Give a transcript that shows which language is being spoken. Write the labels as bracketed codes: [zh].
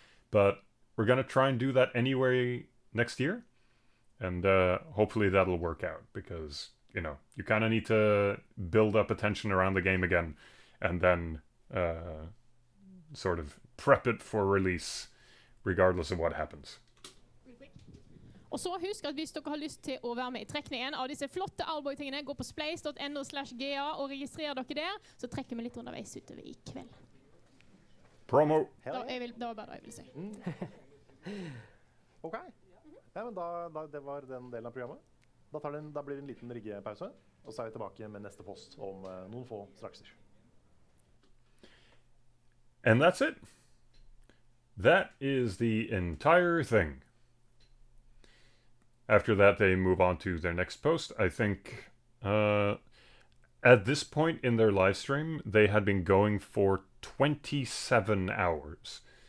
[en] But we're going to try and do that anyway next year, and hopefully that'll work out, because, you know, you kind of need to build up attention around the game again, and then sort of prep it for release, regardless of what happens. [no] Og så husk at hvis dere har lyst til å være med i trekningen av disse flotte Alboy-tingene, gå på splace.no/ga og registrer dere der, så trekker vi litt underveis utover i kveld. Promo! Det var bare det jeg ville si. Ok. Ja, men det var den delen av programmet. Da blir det en liten riggepause, og så er vi tilbake med neste post om noen få strakser. [en] And that's it. That is the entire thing. After that, they move on to their next post. I think at this point in their live stream, they had been going for 27 hours.